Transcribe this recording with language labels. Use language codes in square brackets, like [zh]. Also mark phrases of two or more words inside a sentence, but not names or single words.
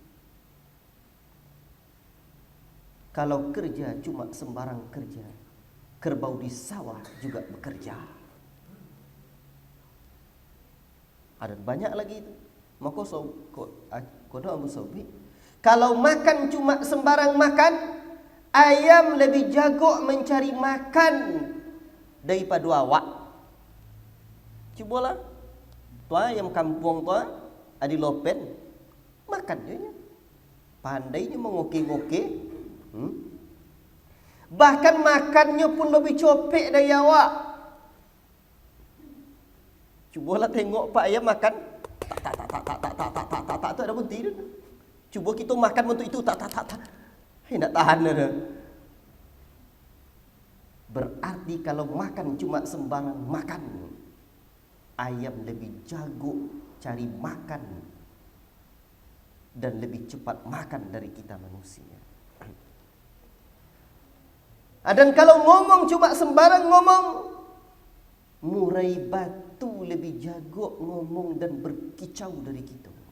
[id] Kalau kerja cuma sembarang kerja, kerbau di sawah juga bekerja. Ada banyak lagi itu. [min] Maka kodo Abu Sobi, kalau makan cuma sembarang makan, ayam lebih jago mencari makan daripada awak. Cubalah, tua ayam kampung tua, adi lopen, makan dia. Pandainya mengoke-ngoke. Bahkan makannya pun lebih copek dari awak. Cubalah tengok pak ayam makan, tak ada berhenti dia. Cuba kita makan untuk itu, tak. Nak tahan dia. [id] Berarti kalau makan cuma sembarang makan, ayam lebih jago cari makan dan lebih cepat makan dari kita manusia. Dan kalau ngomong cuma sembarang ngomong, murai batu lebih jago ngomong dan berkicau dari kita.